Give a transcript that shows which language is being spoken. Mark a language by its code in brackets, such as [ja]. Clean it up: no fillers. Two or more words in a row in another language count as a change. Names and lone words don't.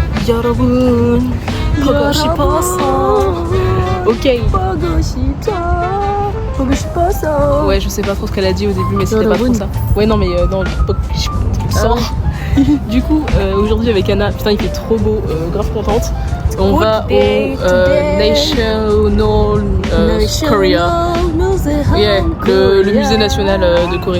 [ko] 여러분 보고 싶었어. Ok. 보고 싶었어. [fr] Ouais, je sais pas trop ce qu'elle a dit au début, mais c'était pas trop ça. Ouais, non, mais non, Du coup, aujourd'hui avec Anna, putain, il fait trop beau, grave contente. On va au National Korea. Yeah, le musée national de Corée.